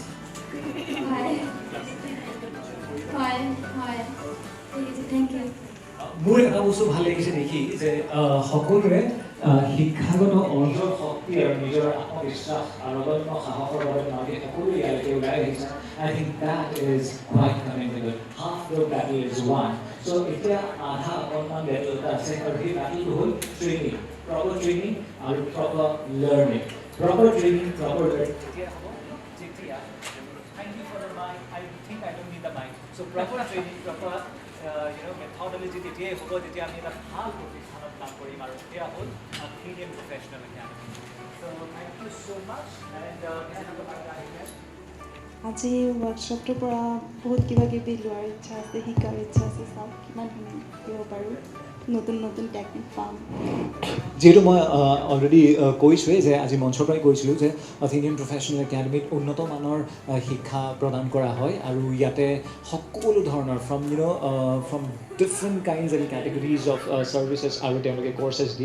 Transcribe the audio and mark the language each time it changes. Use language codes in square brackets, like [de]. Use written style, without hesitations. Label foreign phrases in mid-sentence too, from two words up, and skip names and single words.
[as] হয় হয় হয়, ঠিক আছে, [en] thank you. [as] মোৰ এটা বস্তু ভাল লাগিছে দেখি যে সকলোৰে শিক্ষাগত অৰ্জন শক্তি আৰু নিজৰ আত্মবিশ্বাস আৰু অদম্য সাহসৰ বাবে তেওঁলোকে সকলো ইয়ালৈকে ওলাই আহিছে। [en] I think that is quite commendable. Half the battle is won. [as] So এতিয়া আধা অকণমান বেটল এটা আছে আৰু সেই বেটলটো হ'ল ট্ৰেইনিং, [en] proper training [as] আৰু [en] proper learning. proper training, proper learning [as] কেতিয়া হ'ব? [en] যেতিয়া thank you for the mic. I think I don't need the mic. So proper training, proper methodology [as] তেতিয়াই হ'ব যেতিয়া আমি এটা ভাল প্ৰতিষ্ঠানত কাম কৰিম আৰু সেয়া হ'ল Athenian Professional Academy. [en] So thank you so much and can I have a mic again? [as] আজি ৱৰ্কশ্বপটোৰ পৰা বহুত কিবা কিবি লোৱাৰ ইচ্ছা আছে, শিকাৰ ইচ্ছা আছে, চাওক কিমান শিকিব পাৰোঁ, নতুন নতুন টেকনিক পাম। যিহেতু মই অলৰেডি কৈছোঁৱেই যে আজি মঞ্চৰ পৰাই কৈছিলোঁ যে Athenian Professional Academy উন্নত মানৰ শিক্ষা প্ৰদান কৰা হয় আৰু ইয়াতে সকলো ধৰণৰ [en] from different kinds and categories of services [as] আৰু তেওঁলোকে কৰ্চেছ দিয়ে।